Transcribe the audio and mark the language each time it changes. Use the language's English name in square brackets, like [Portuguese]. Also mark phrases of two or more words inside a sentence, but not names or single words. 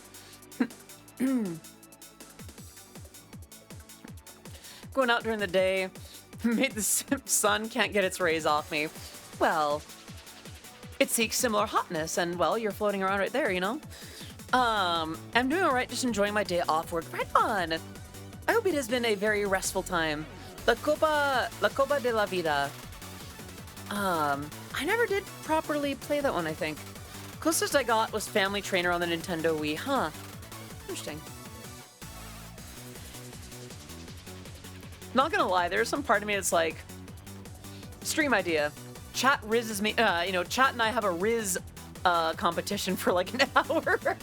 [English] Going out during the day, made the sun can't get its rays off me. Well, it seeks similar hotness, and well, you're floating around right there, you know? I'm doing alright, just enjoying my day off work. Right on! I hope it has been a very restful time. La Copa de la Vida. I never did properly play that one, I think. Closest I got was Family Trainer on the Nintendo Wii. Huh. Interesting. Not gonna lie, there's some part of me that's like, stream idea. Chat rizzes me, chat and I have a Riz competition for like an hour.